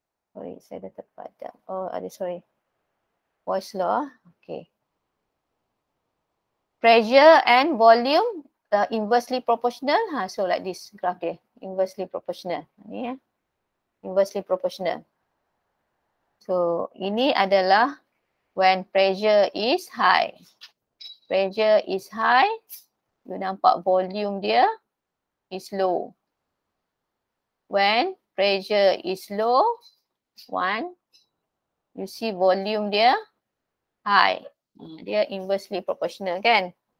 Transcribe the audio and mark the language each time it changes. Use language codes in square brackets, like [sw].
[en] Sorry, [ms] saya dah terpadam. Boyle's law. Okay. [en] Pressure and volume inversely proportional. So like this graph dia, inversely proportional. [ms] Ni inversely proportional. [en] So [ms] ini adalah [en] when pressure is high. Pressure is high, you nampak volume dia is low. When pressure is low, you see volume dia high. [ms] Dia inversely proportional kan.